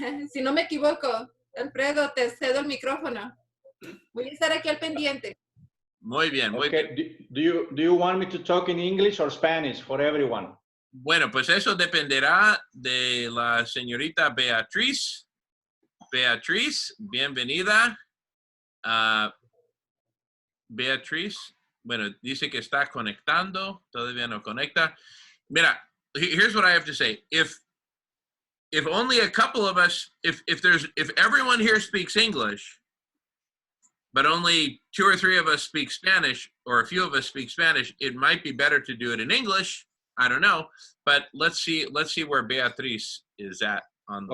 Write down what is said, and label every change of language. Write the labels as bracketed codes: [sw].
[es] Si no me equivoco, Alfredo, te cedo el micrófono. Voy a estar aquí al pendiente. Muy bien, muy bien. [en] Do you want me to talk in English or Spanish for everyone? [es] Bueno, pues eso dependerá de la señorita Beatriz. Beatriz, bienvenida. Beatriz, bueno, dice que está conectando, todavía no conecta. Mira, [en] here's what I have to say. If only a couple of us, if everyone here speaks English, but only 2 or 3 of us speak Spanish, or a few of us speak Spanish, it might be better to do it in English. I don't know, but let's see where Beatriz is at on the